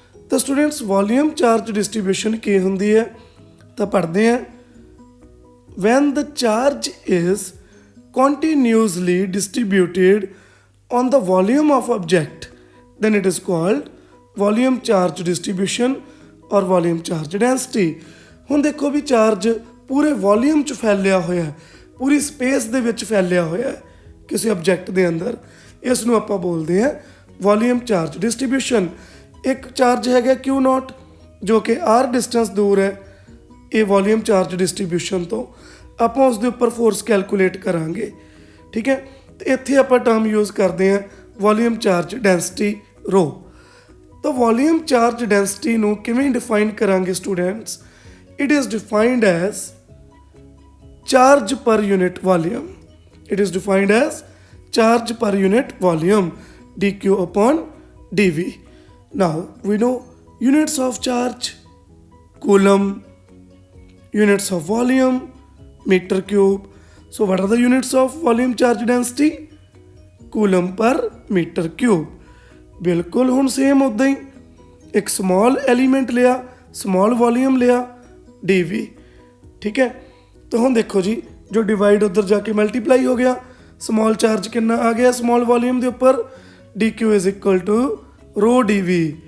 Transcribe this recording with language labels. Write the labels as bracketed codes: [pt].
[pa] ਤਾਂ students volume charge distribution ਕੀ ਹੁੰਦੀ ਹੈ ਤਾਂ ਪੜ੍ਹਦੇ ਹਾਂ। [en] when the charge is continuously distributed on the volume of object, then it is called volume charge distribution or volume charge density। [pa] ਹੁਣ ਦੇਖੋ ਵੀ charge ਪੂਰੇ ਵੋਲੀਅਮ 'ਚ ਫੈਲਿਆ ਹੋਇਆ ਹੈ, ਪੂਰੀ ਸਪੇਸ ਦੇ ਵਿੱਚ ਫੈਲਿਆ ਹੋਇਆ ਹੈ ਕਿਸੇ ਆਬਜੈਕਟ ਦੇ ਅੰਦਰ। ਇਸ ਨੂੰ ਆਪਾਂ ਬੋਲਦੇ ਹਾਂ ਵੋਲੀਅਮ ਚਾਰਜ ਡਿਸਟ੍ਰੀਬਿਊਸ਼ਨ। ਇੱਕ ਚਾਰਜ ਹੈਗਾ Q0 ਜੋ ਕਿ r ਡਿਸਟੈਂਸ ਦੂਰ ਹੈ ਇਹ ਵੋਲੀਅਮ ਚਾਰਜ ਡਿਸਟ੍ਰੀਬਿਊਸ਼ਨ ਤੋਂ। ਆਪਾਂ ਉਸ ਦੇ ਉੱਪਰ ਫੋਰਸ ਕੈਲਕੂਲੇਟ ਕਰਾਂਗੇ, ਠੀਕ ਹੈ। ਤੇ ਇੱਥੇ ਆਪਾਂ ਟਰਮ ਯੂਜ਼ ਕਰਦੇ ਹਾਂ ਵੋਲੀਅਮ ਚਾਰਜ ਡੈਂਸਿਟੀ ਰੋ। ਤਾਂ ਵੋਲੀਅਮ ਚਾਰਜ ਡੈਂਸਿਟੀ ਨੂੰ ਕਿਵੇਂ ਡਿਫਾਈਨ ਕਰਾਂਗੇ students? [en] It is defined as charge per unit volume. It is defined as charge per unit volume dq upon dv. Now we know units of charge: coulomb, units of volume, meter cube. So what are the units of volume charge density? coulomb per meter cube. [hi] बिल्कुल ਹੁਣ same उदा ही एक small element लिया, small volume लिया, dv, ठीक है। तो ਹੁਣ देखो जी जो डिवाइड उधर जाके मल्टीप्लाई हो गया, स्मॉल चार्ज कितना आ गया स्मॉल वॉल्यूम के उपर, dq [en] is equal to [hi] row dv।